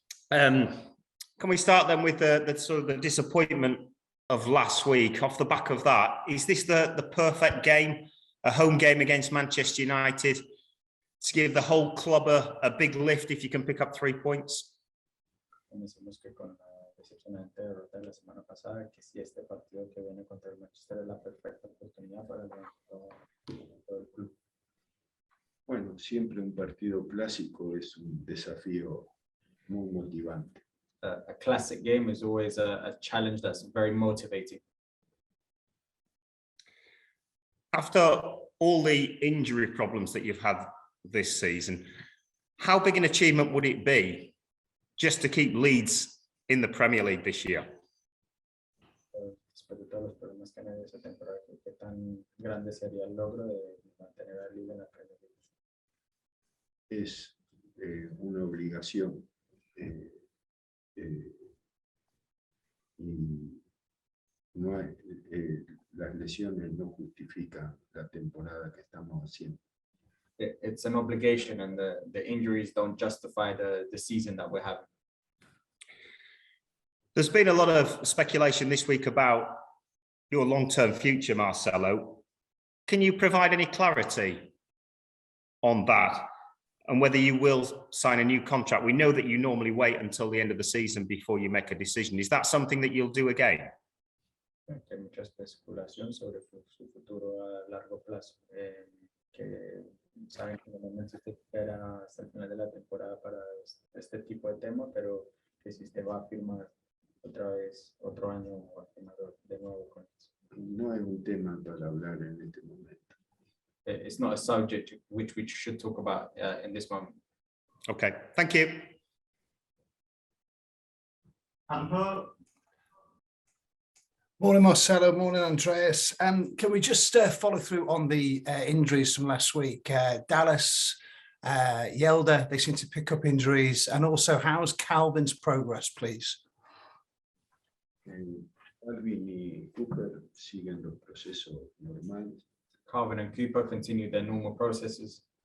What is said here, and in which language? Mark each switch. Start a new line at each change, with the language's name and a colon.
English: Can we start then with the sort of the disappointment of last week? Off the back of that, is this the perfect game, a home game against Manchester United, to give the whole club a big lift if you can pick up 3 points?
Spanish: Decimos que con la decepcionante derrota de la semana pasada, que si este partido que viene contra el Manchester es la perfecta oportunidad para todo el club. Bueno, siempre un partido clásico es un desafío muy motivante.
English: A classic game is always a challenge that's very motivating. After all the injury problems that you've had this season, how big an achievement would it be just to keep Leeds in the Premier League this year?
Spanish: Después de todos los problemas que han habido esta temporada, ¿qué tan grande sería el logro de mantener a Leeds en la Premier League? Es una obligación y no hay, las lesiones no justifican la temporada que estamos haciendo.
English: It's an obligation, and the injuries don't justify the season that we're having. There's been a lot of speculation this week about your long-term future, Marcelo. Can you provide any clarity on that and whether you will sign a new contract? We know that you normally wait until the end of the season before you make a decision. Is that something that you'll do again?
Spanish: Hay mucha especulación sobre su futuro a largo plazo. Que saben que normalmente se espera hasta el final de la temporada para este tipo de tema, pero que si usted va a firmar otra vez otro año o a firmar de nuevo con eso. No es un tema para hablar en este momento.
English: It's not a subject which we should talk about in this moment. Okay, thank you. Morning, Marcelo. Morning, Andreas. Can we just follow through on the injuries from last week? Dallas, Yelda, they seem to pick up injuries. And also, how's Calvin's progress, please?
Spanish: Calvin y Cooper siguen los procesos normales.
English: Calvin and Cooper continue their normal processes.